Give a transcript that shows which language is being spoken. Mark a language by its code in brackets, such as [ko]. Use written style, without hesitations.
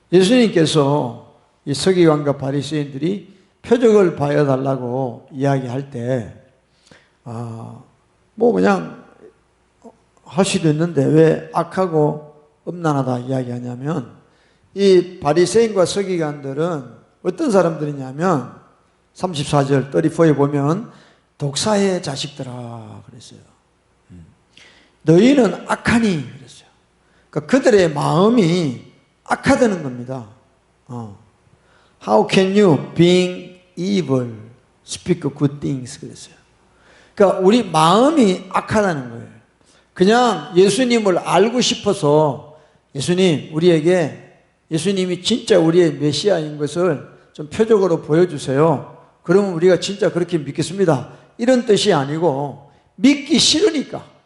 [ko] 예수님께서 이 서기관과 바리새인들이 표적을 보여달라고 이야기할 때 뭐 그냥 할 수도 있는데 왜 악하고 엄난하다 이야기하냐면 이 바리새인과 서기관들은 어떤 사람들이냐면 34절 34에 보면 독사의 자식들아 그랬어요. 너희는 악하니 그랬어요. 그러니까 그들의 마음이 악하다는 겁니다. [en] How can you being evil speak good things [ko] 그랬어요. 그러니까 우리 마음이 악하다는 거예요. 그냥 예수님을 알고 싶어서 예수님 우리에게 예수님이 진짜 우리의 메시아인 것을 좀 표적으로 보여주세요. 그러면 우리가 진짜 그렇게 믿겠습니다. 이런 뜻이 아니고 믿기 싫으니까.